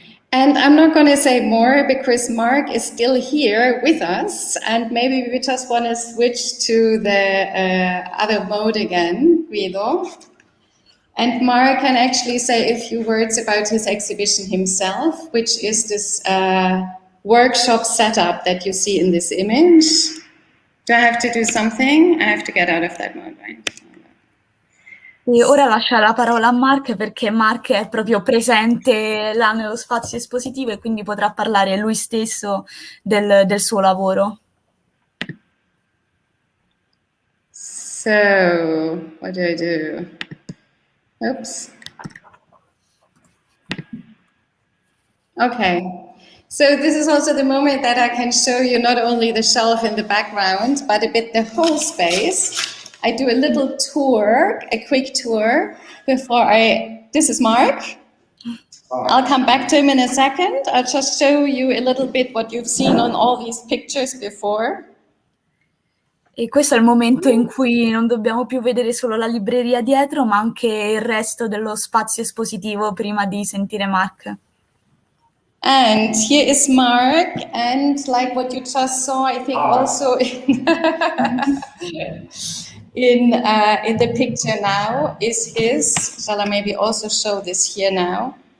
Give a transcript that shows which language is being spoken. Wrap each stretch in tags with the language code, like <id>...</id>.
<en>And I'm not going to say more because Mark is still here with us, and maybe we just want to switch to the other mode again, Guido. And Mark can actually say a few words about his exhibition himself, which is this workshop setup that you see in this image. Do I have to do something? I have to get out of that mode, right?</en> <it>E ora lascia la parola a Mark perché Mark è proprio presente là nello spazio espositivo e quindi potrà parlare lui stesso del suo lavoro.</it> <en>So, what do I do? Oops. Okay. So this is also the moment that I can show you not only the shelf in the background, but a bit the whole space. I do a little tour, a quick tour, before this is Mark. I'll come back to him in a second. I'll just show you a little bit what you've seen on all these pictures before.</en> <it>E questo è il momento in cui non dobbiamo più vedere solo la libreria dietro, ma anche il resto dello spazio espositivo prima di sentire Mark.</it> <en>And here is Mark, and like what you just saw, I think also in the picture now is his, shall I maybe also show this here now?</en>